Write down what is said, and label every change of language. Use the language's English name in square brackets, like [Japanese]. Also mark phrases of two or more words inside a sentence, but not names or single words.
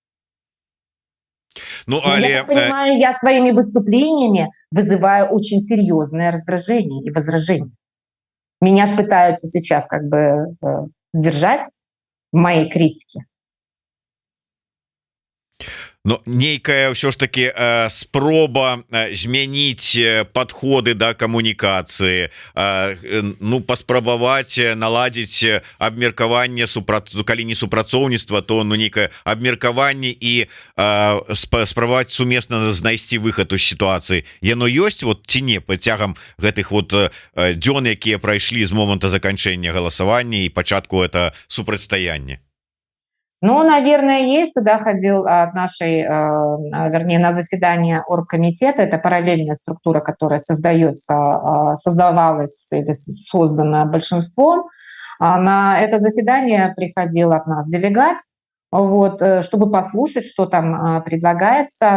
[Russian] Ну, я так понимаю, я своими выступлениями вызываю очень серьезное раздражение и возражение. Меня же пытаются сейчас как бы сдержать в моей критике. [Belarusian] Но нейкая ўсё ж таки спроба змяніць подходы да камунікацыі ну паспрабаваць наладзіць абмеркаванне калі не супрацоўніцтва, то ну нейкае абмеркаванне і спрабаваць сумесна знайсці выхад у сітуацыі яно ёсць вот ці не пацягам гэтых вот дзён, якія прайшлі з моманта заканчэння галасавання і пачатку это супрацьстаяння. [Russian] Ну, наверное, есть. Туда ходил вернее, на заседание оргкомитета. Это параллельная структура, которая создавалась или создана большинством. На это заседание приходил от нас делегат, вот, чтобы послушать, что там предлагается.